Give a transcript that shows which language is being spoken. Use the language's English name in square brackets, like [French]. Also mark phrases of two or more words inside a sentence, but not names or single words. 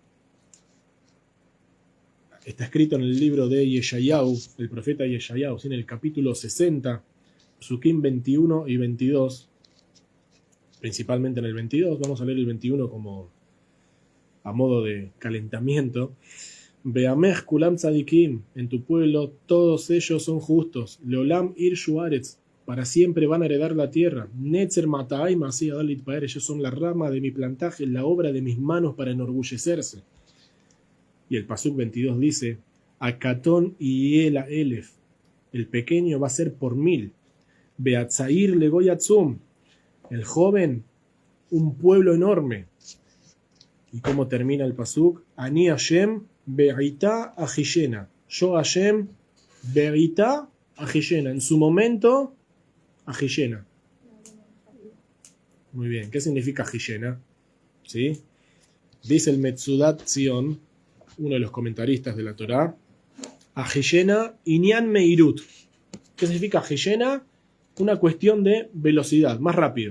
[Spanish] Está escrito en el libro de Yeshayahu, el profeta Yeshayahu, en el capítulo 60, Psukim 21 y 22, principalmente en el 22, vamos a leer el 21 como a modo de calentamiento. [Hebrew] ועמך כלם צדיקים, [Spanish] en tu pueblo todos ellos son justos. [Hebrew] לעולם יירשו ארץ, [Spanish] para siempre van a heredar la tierra. [Hebrew] נצר מטעי מעשה ידי להתפאר, [Spanish] ellos son la rama de mi plantaje, la obra de mis manos para enorgullecerse. Y el pasuk 22 dice, [Hebrew] הקטן יהיה לאלף, [Spanish] el pequeño va a ser por 1000. [Hebrew] והצעיר לגוי עצום, [Spanish] el joven, un pueblo enorme. ¿Y cómo termina el pasuk? [Hebrew] אני השם בעתה אחישנה. Yo השם בעתה אחישנה. [Spanish] En su momento, ajillena. Muy bien. ¿Qué significa ajillena? ¿Sí? Dice el Metzudat Zion, uno de los comentaristas de la Torá, [Hebrew] אחישנה ענין מהירות. [Spanish] ¿Qué significa ajillena? Una cuestión de velocidad, más rápido.